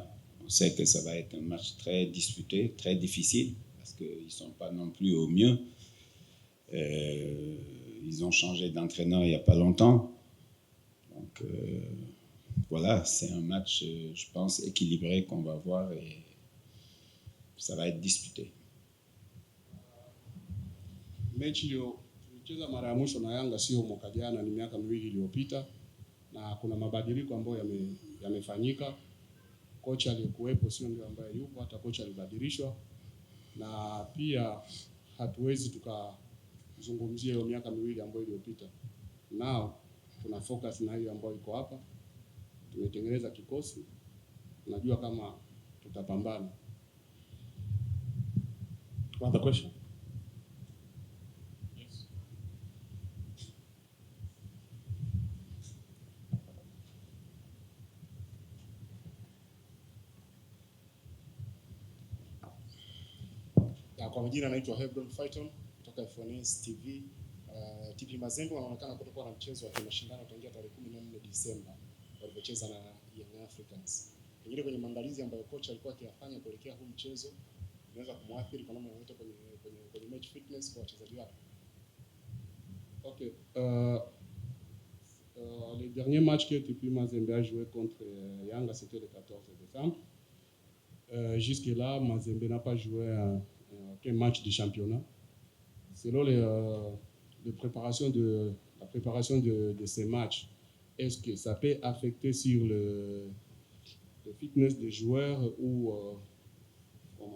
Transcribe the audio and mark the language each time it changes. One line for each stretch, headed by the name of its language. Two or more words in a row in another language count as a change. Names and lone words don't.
French: On sait que ça va être un match très disputé, très difficile, parce qu'ils ne sont pas non plus au mieux. Ils ont changé d'entraîneur il n'y a pas longtemps. Donc, voilà, c'est un match, je pense, équilibré qu'on va voir et ça va être disputé.
Swahili: Mechi hiyo tulicheza mara ya mwisho na Yanga sio mwaka jana, ni miaka miwili iliyopita, na kuna mabadiliko ambayo yamefanyika. Kocha aliyekuwepo sio ndio ambaye yupo, hata kocha alibadilishwa, na pia hatuwezi tukazungumzia hiyo miaka miwili ambayo iliyopita. Nao tuna focus na hiyo ambayo iko hapa. Tumetengeneza kikosi, tunajua kama tutapambana.
English: Another question? Yes.
Swahili: Kwa majina naitwa Hebron Fighton kutoka FNS TV. TP Mazembe wanaonekana kutokuwa na mchezo wa mashindano tangia tarehe 14 Disemba walipocheza na Young Africans. Pengine kwenye maandalizi ambayo kocha alikuwa akiyafanya kuelekea huu mchezo inaweza kumwathiri kwa namna yoyote kwenye
English: match fitness
Swahili: kwa wachezaji wake.
English: Okay.
French: Le dernier match que TP Mazembe a joué contre Yanga, c'était le 14 décembre. Jusque-là, Mazembe n'a pas joué qu'un match de championnat. Selon la préparation de ces matchs, est-ce que ça peut affecter sur le fitness des joueurs ou comment?